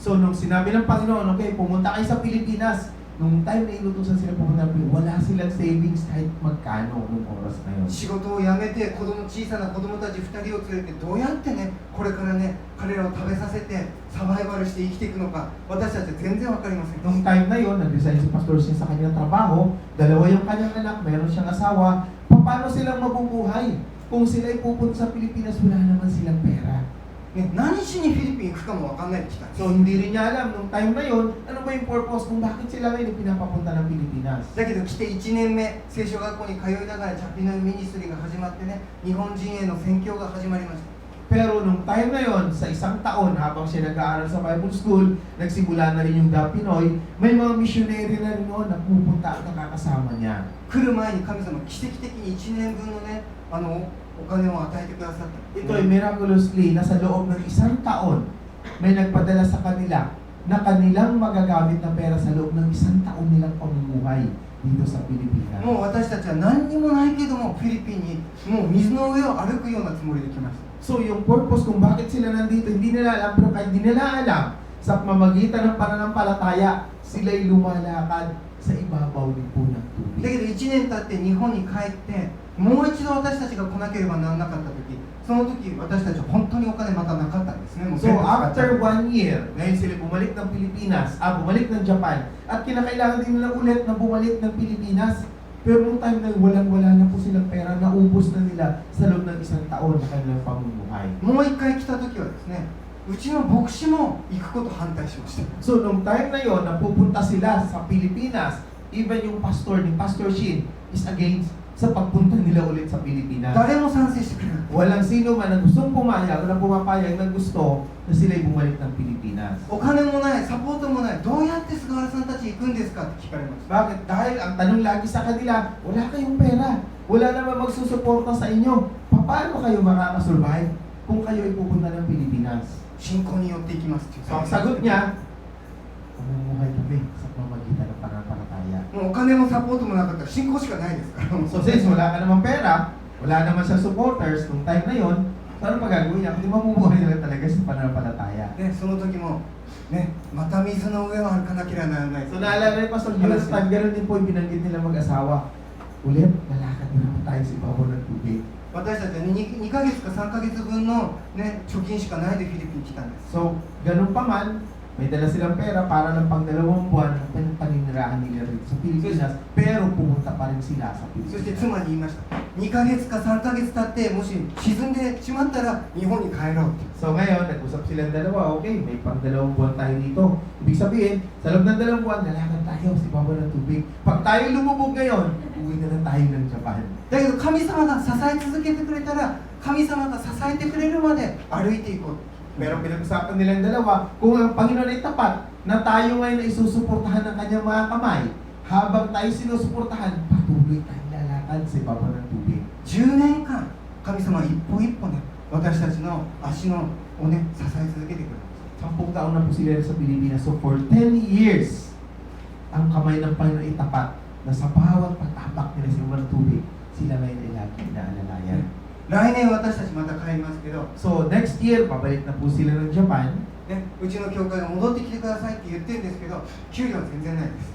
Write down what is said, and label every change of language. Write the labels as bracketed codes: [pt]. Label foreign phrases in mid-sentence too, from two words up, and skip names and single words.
[tl] So nung sinabi ng Panginoon, okay, pumunta kayo sa Pilipinas, nung time na inutusan sila pumunta ng Pilipinas, wala silang savings kahit magkano nung oras na yun. [ja] 仕事を辞めて小さな子供たち2人を連れてどうやってね、これからね、彼らを食べさせてサバイバルして生きていくのか、私たちは全然わかりません。 [tl] Nung time na yun, nag-resign si Pastor Sin sa kanyang trabaho, dalawa yung kanyang anak, mayroon siyang asawa, paano silang mabubuhay? Kung sila ay pupunta sa Pilipinas, wala naman silang pera. [ja] ね、何しにフィリピン行くかもわかんないで来たんです。 [tl] So hindi rin niya alam nung time na yun, ano ba yung purpose kung bakit sila ngayon pinapapunta ng Pilipinas. [ja] だけど来て1年目、聖書学校に通いながらチャピノイミニストリーが始まってね、日本人への宣教が始まりました。 [tl] Pero nung time na yon, sa isang taon, habang siya nag-aaral sa Bible School, nagsimula na rin yung Da Pinoy, may mga missionary na rin noon na pupunta at nakakasama niya. [ja] 来る前に神様奇跡的に1年分のね、お金を与えてくださった。 [tl] Ito ay miraculously, nasa loob ng isang taon, may nagpadala sa kanila na kanilang magagamit na pera sa loob ng isang taon nilang pamumuhay dito sa Pilipinas. [ja] もう私たちは何にもないけども、フィリピンにもう水の上を歩くようなつもりで来ました。 [tl] So yung purpose kung bakit sila nandito, hindi nila alam, pero kahit hindi nila alam, sa pamamagitan ng pananampalataya, sila'y lumalakad sa ibabaw din po ng [ja] だけ [tl] tubig. [ja] ど1年経って日本に帰って、もう一度私たちが来なければならなかった時、その時私たちは本当にお金またなかったんですね。もう [tl] So [ja] 全部使っちゃ [tl] after [ja] う [tl] 1 year, ngayon sila bumalik ng Pilipinas, bumalik ng Japan, at kinakailangan din nila ulit na bumalik ng Pilipinas. Pero nung time na walang-wala na po silang pera, naubos na nila sa loob ng isang taon na kanilang pamumuhay. [ja] もう一回来た時はですね、うちの牧師も行くこと反対しました。 [tl] So nung time na yon, napupunta sila sa Pilipinas, even yung pastor ni Pastor Shin is against sa pagpunta nila ulit sa Pilipinas. [ja] 誰も賛成してくれない。 [tl] Walang sino man na gustong pumayag o na pumapayag na gusto na sila'y bumalik ng Pilipinas. [ja] お金もない、サポートもない、どうやって菅原さんたち行くんですかって聞かれました。 [tl] Bakit? Dahil ang tanong lagi sa kanila, wala kayong pera. Wala naman magsusuporta sa inyo. Paano kayo makakasurvive kung kayo ay pupunta ng Pilipinas? [ja] 信仰によって行きますっていう。 [tl] So ang sagot niya, mamumuhay kami sa pamamagitan ng pananampalataya. [ja] もうお金もサポートもなかったら信仰しかないですから。 [tl] So since wala ka namang pera, wala naman siya supporters nung time na yon, so ano magagawin niya? Kundi mamumuhay na lang talaga sa pananampalataya. [ja] ね、その時も、ね、また水の上を歩かなければならない。 [tl] So naalala ni Pastor Julius time, ganoon din po yung binanggit nila mag-asawa. Ulit, lalakad na naman tayo sa ibabaw ng tubig. [ja] 私たちは 2ヶ月か3ヶ月分の、ね、貯金しかないでフィリピンに来たんです。 [tl] So, ganun pa man, May dala silang pera para lang pang 2 buwan ang paninirahan nila rito sa Pilipinas, pero pumunta pa rin sila sa [ja] そして [tl] Pilipinas. [ja] 妻に言いました。2ヶ月か3ヶ月経ってもし沈んでしまったら日本に帰ろうって。 [tl] So ngayon, nag-usap silang dalawa, okay, may pang 2 buwan tayo dito. Ibig sabihin, sa loob ng 2 buwan, lalakad tayo sa ibabaw ng tubig. Pag tayo lumubog ngayon, uwi na lang tayo ng Japan. [ja] だけど神様が支え続けてくれたら神様が支えてくれるまで歩いていこう。 [tl] Pero pinag-usapan nilang dalawa, kung ang Panginoon ay tapat, na tayo ngayon ay susuportahan ng kanyang mga kamay, habang tayo sinusuportahan, patuloy tayong lalakad sa ibabaw ng tubig. [ja] 10 年間神様は一歩一歩ね私たちの足のをね支え続けてくれます。 [tl] 10 taon na po sila sa Pilipinas. So [en] for 10 years, [tl] ang kamay ng Panginoon ay tapat na sa bawat patapak nila sa ibabaw ng tubig, sila ngayon ay lagi inaalalayan. [ja] 来年私たちまた帰りますけど、 [tl] So [en] next year, [tl] pabalik na po sila ng Japan. [ja] ね、うちの教会が戻ってきてくださいって言ってるんですけど給料は全然ないです。